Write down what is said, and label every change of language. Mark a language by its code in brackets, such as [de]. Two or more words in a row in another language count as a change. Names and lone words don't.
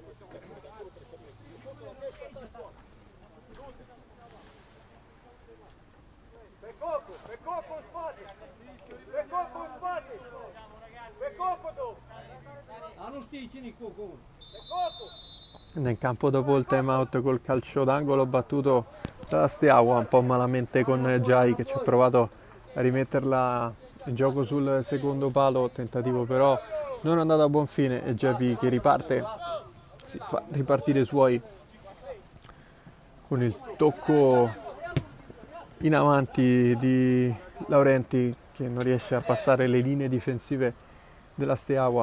[ro] Pe Coco în spate! Pe Coco în spate! Pe Coco tu! A nu știi cine-i Coco. Pe Coco! [it] In campo dopo il time out col calcio d'angolo battuto da Steaua un po' malamente con Giai che ci ha provato a rimetterla in gioco sul secondo palo, tentativo però non è andato a buon fine e Geppi che riparte, si fa ripartire i suoi con il tocco in avanti di Laurenti che non riesce a passare le linee difensive della Steaua.